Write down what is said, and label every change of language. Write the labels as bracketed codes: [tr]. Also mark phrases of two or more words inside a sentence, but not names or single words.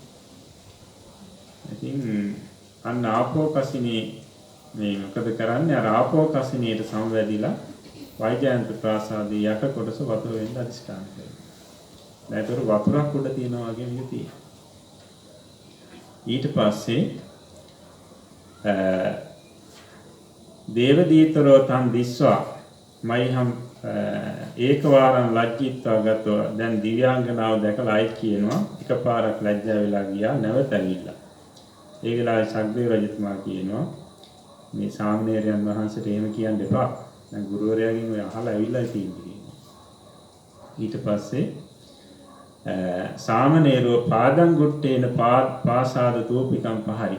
[si] ඉතින් අන්න ආපෝ කසිනිය මේ මොකද කරන්නේ අර ආපෝ කසිනියට සමවැදිලා වෛජයන්ත ප්‍රාසාදයේ යට කොටස වතුර වෙන්න අදිෂ්ඨාන කරනවා. නැතර වතුරක් උඩ තියනවා වගේ මේක තියෙනවා. ඊට පස්සේ [pi] දේව දීතරෝ තන් දිස්වා මයිහම් ඒකවාරං ලජ්ජිත්වා ගතෝ [si] දැන් දිව්‍යාංගනාව දැකලා ආයි කියනවා එකපාරක් ලැජ්ජා වෙලා ගියා නැවත ඇවිල්ලා. ඒ වෙලාවේ සග්දේව රජතුමා කියනවා මේ සාමණේරයන් වහන්සේට එහෙම කියන්න එපා. දැන් ගුරුවරයාගෙන් ඔය අහලා ඇවිල්ලා තියෙන්නේ. ඊට පස්සේ [pi] සාමණේරෝ පාදං ගුට්ටේන පාසාද තෝපිකම් පහරි.